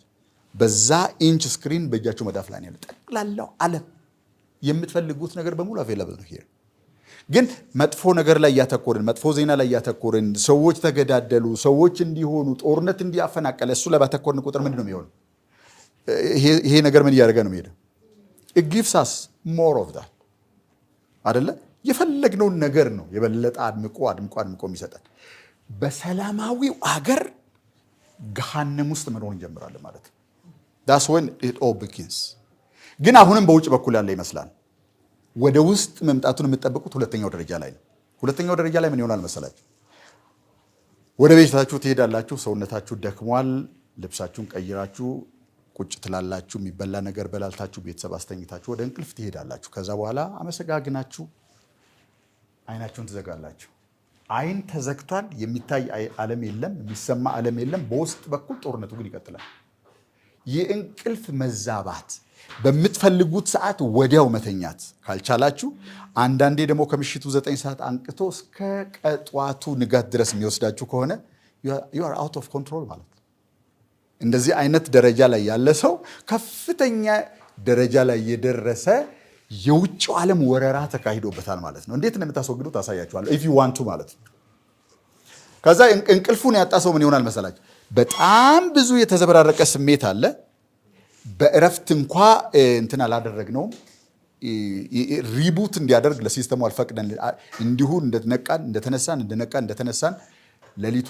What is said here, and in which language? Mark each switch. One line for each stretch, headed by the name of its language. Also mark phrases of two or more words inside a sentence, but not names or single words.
Amharic: በዛ ኢንች ስክሪን በእጃችሁ መዳፍ ላይ ያለ ጠቅላላው ዓለም የምትፈልጉት ነገር በሙሉ አቬላብል ነው። ሄር ግን መጥፎ ነገር ላይ ያተኮርን፣ መጥፎ ዜና ላይ ያተኮርን፣ ሰዎች ተገዳደሉ፣ ሰዎች እንዲሆኑ፣ ጦርነት እንዲያፈናቀለ እሱ ላይ ባተኮርን ቁጥር ምንድን ነው የሚሆነው? ይሄ ነገር ምን እያደረገ ነው የሚሄደው?
English: it gives us more of that
Amharic: አይደለ? የፈለግነውን ነገር ነው የበለጠ አድምቆ የሚሰጠን። በሰላማዊው አገር ገሃነም ውስጥ መኖር እንጀምራለን ማለት ነው።
English: that's when it all begins።
Amharic: ግን አሁንም በውጭ በኩል ያለ ይመስላል። ወደ ውስጥ መምጣቱን የምትጠብቁት ሁለተኛው ደረጃ ላይ ነው። ሁለተኛው ደረጃ ላይ ምን ይሆናል መሰላችሁ? ወደ ቤታችሁ ትሄዳላችሁ። ሰውነታችሁ ደክሟል። ልብሳችሁን ቀይራችሁ ቁጭ ትላላችሁ። የሚበላ ነገር በላልታችሁ ቤተሰብ አስተኝታችሁ ወደ እንቅልፍ ትሄዳላችሁ። ከዛ በኋላ አመሰጋግናችሁ አይናችሁን ትዘጋላችሁ። አይን ተዘግቷል። የሚታይ ዓለም የለም፣ የሚሰማ ዓለም የለም። በውስጥ በኩል ጦርነቱ ግን ይቀጥላል። የእንቅልፍ መዛባት፣ በምትፈልጉት ሰዓት ወዲያው መተኛት ካልቻላችሁ፣ አንዳንዴ ደግሞ ከምሽቱ 9 ሰዓት አንቅቶ እስከ ጠዋቱ ንጋት ድረስ የሚወስዳችሁ ከሆነ
English: you are out of control
Amharic: ማለት ነው። እንደዚህ አይነት ደረጃ ላይ ያለ ሰው ከፍተኛ ደረጃ ላይ የደረሰ የውጭው ዓለም ወረራ ተካሂዶበታል ማለት ነው። እንዴት እንደምታስወግዱት ታሳያችኋለሁ
English: if you want to
Amharic: ማለት ነው። ከዛ እንቅልፉን ያጣ ሰው ምን ይሆናል መሰላችሁ? በጣም ብዙ የተዘበራረቀ ስሜት አለ። በእረፍት እንኳ እንትን አላደረግነውም። ሪቡት እንዲያደርግ ለሲስተሙ አልፈቅደን። እንዲሁ እንደተነሳን ሌሊቱ